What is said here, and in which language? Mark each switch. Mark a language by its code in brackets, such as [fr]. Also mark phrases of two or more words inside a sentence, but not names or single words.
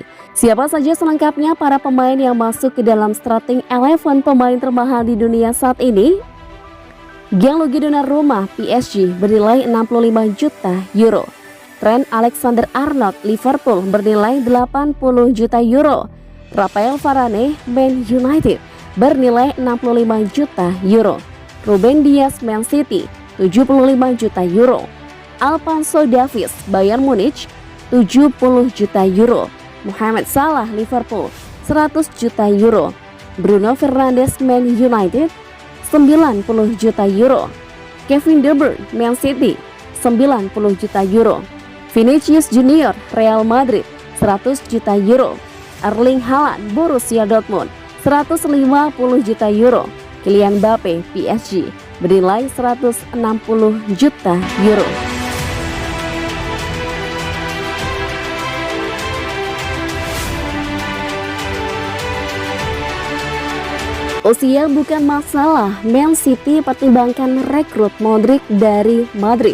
[id] Siapa saja selengkapnya para pemain yang masuk ke dalam starting 11 pemain termahal di dunia saat ini? Gianluigi Donnarumma PSG bernilai 65 juta euro. Trent Alexander-Arnold Liverpool bernilai 80 juta euro. Rafael Varane Man United bernilai 65 juta euro. Ruben Dias Man City 75 juta euro. Alphonso Davies Bayern Munich 70 juta euro. Mohamed Salah Liverpool 100 juta euro. Bruno Fernandes Man United 90 juta euro. Kevin De Bruyne Man City 90 juta euro. Vinicius Junior Real Madrid 100 juta euro. Erling Haaland Borussia Dortmund 150 juta euro. Kylian Mbappe PSG bernilai 160 juta euro. Usia bukan masalah, Man City pertimbangkan rekrut Modric dari Madrid.